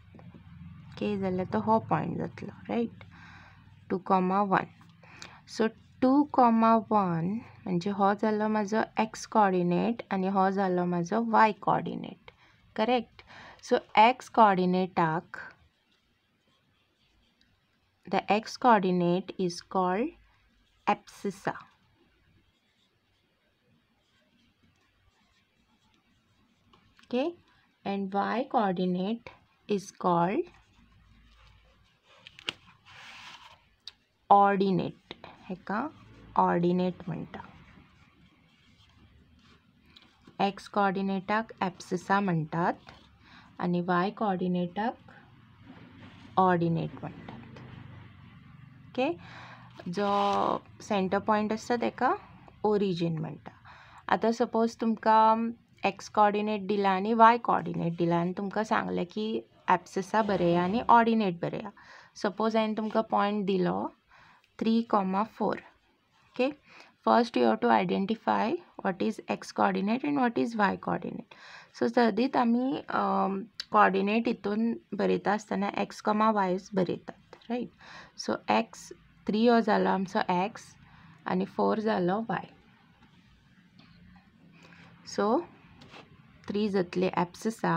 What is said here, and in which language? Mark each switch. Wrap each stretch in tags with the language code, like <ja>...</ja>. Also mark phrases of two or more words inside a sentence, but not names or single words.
<kok>ओके. जाल्यार तो हो पॉयंट जातलो रायट. 2, 1. सो 2,1 म्हणजे हो जालो माझो</kok> <en>x coordinate</en> <kok>आणि हो जालो माझो</kok> <en>y coordinate. Correct. So x coordinateak the x coordinate is called abscissa. Okay, and y coordinate is called ordinate.</en> <kok>हेका ordinate म्हणटा.</kok> <en>x coordinateाक abscissa</en> <mr>म्हणतात आणि</mr> <en>y coordinateाक ordinate</en> <mr>म्हणतात.</mr> <kok>ओके, जो</kok> <en>center point</en> <kok>असता तेका ओरिजिन म्हणटा. आता सपोज तुमकां</kok> <en>x coordinate</en> <kok>दिला आणि</kok> <en>y coordinate</en> <kok>दिला आणि तुमकां सांगलें की एब्सिसा बरया आणि ऑर्डिनेट बरया. सपोज हांवें तुमकां पॉइंट दिलो 3,4.</kok> <en>OK, first you have to identify what is x coordinate and what is y coordinate.</en> <kok>सो सदीत आमी कोऑर्डिनेट हितून बरयता आसतना एक्स वाय बरयतात. राइट. सो एक्स 3 हो जालो आमचो एक्स आणि 4 जालो वाय. सो 3 जातले एब्सिसा.</kok>